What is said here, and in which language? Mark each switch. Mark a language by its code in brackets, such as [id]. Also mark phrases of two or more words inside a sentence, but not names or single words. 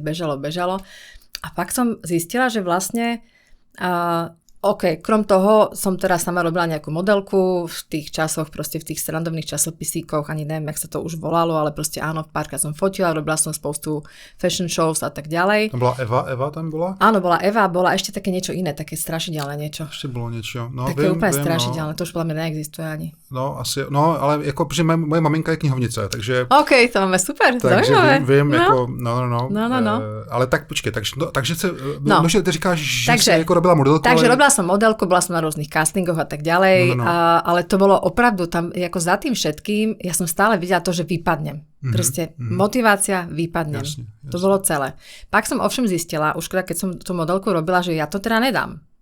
[sk] A pak som zistila, že vlastne OK, krom toho som teraz sama robila nejakú modelku v tých časoch, proste v tých srandovných časopisíkoch, ani neviem, jak sa to už volalo, ale proste áno, párkrát som fotila, robila som spoustu [en] fashion shows [sk] a tak ďalej. To bola Eva tam bola? Áno, bola Eva, bola ešte také niečo iné, také strašidelné niečo. Ešte bolo niečo. No, také úplne strašidelné, to už podľa mňa neexistuje ani. No, [cs] asi, no, ale jako, že moje maminka je knihovnice, takže... OK, to máme super, takže [sk] zaujímavé. [cs] vím, no. jako, no. Ale tak počkej, takže se, možná ty říkáš, že si jako robila modelku, [sk] takže robila som modelku, bola som na rôznych castingoch a tak ďalej, ale to bolo opravdu tam, ako za tým všetkým, ja som stále videla to, že vypadnem. Proste motivácia, vypadnem. Jasne. To bolo celé. Pak som ovšem zistila, už keď som tú modelku robila, že ja to teda nedám.